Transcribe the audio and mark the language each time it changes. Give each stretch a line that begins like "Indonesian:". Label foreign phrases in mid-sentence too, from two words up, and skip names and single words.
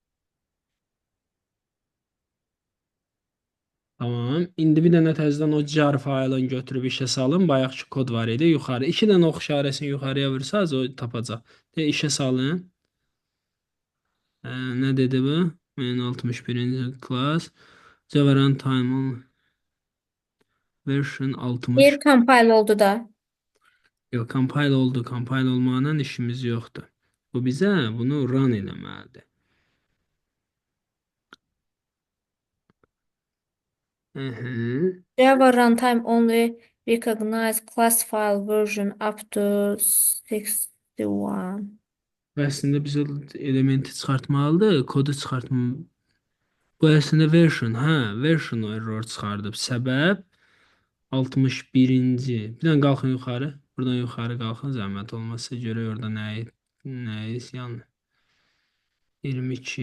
Azerbaijani: Tamam. İndi bir dənə təzədən o jar faylını götürüb işə salın. Bayaqki kod var idi yuxarı. İki dənə ox işarəsini yuxarıya vursanız o tapacaq. De işə salın. Nə dedi bu?
English: Main 61-ci class. Java runtime version 60.
Azerbaijani: Bir compile oldu da. Yox, compile oldu. Compile olmağından işimiz yoxdur. Bu bizə bunu run eləməlidir. Mhm.
English: Java runtime only recognize class file version up to 61.
Azerbaijani: Və əslində biz o elementi çıxartmalıdır, kodu çıxartmalı. Bu əslində version, hə, version error çıxardıb. Səbəb 61-ci. Bir dənə qalxın yuxarı. Buradan yuxarı qalxın zəhmət olmasa görək orada nəyi yəni 22.